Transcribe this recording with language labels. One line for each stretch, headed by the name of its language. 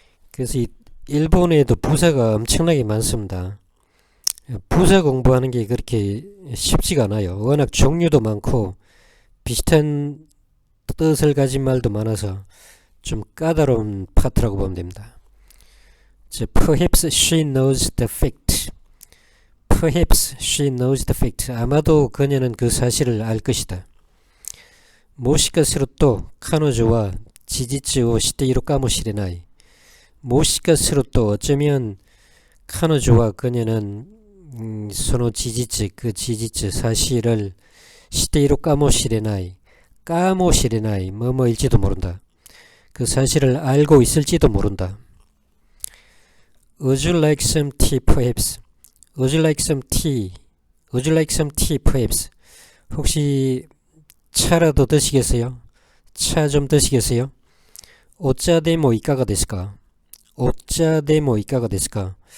Korean: 그래서 이 일본에도 부사가 엄청나게 많습니다. 부사 공부하는 게 그렇게 쉽지가 않아요. 워낙 종류도 많고 비슷한 뜻을 가진 말도 많아서 좀 까다로운 파트라고 보면 됩니다.
English: Perhaps she knows the fact. Perhaps she knows the fact.
Korean: 아마도 그녀는 그 사실을 알 것이다.
Japanese: もしかすると彼女は事実を知っているかもしれない。もしかすると
Korean: 어쩌면
Japanese: 彼女와 그녀는 그 지지츠 사실을 知っているかもしれない
Korean: 뭐뭐일지도 모른다. 그 사실을 알고 있을지도 모른다.
English: Would you like some tea perhaps? Would you like some tea? Would you like some tea perhaps?
Korean: 혹시 차라도 드시겠어요? 차 좀 드시겠어요?
Japanese: お茶でもいかがですか?お茶でもいかがですか?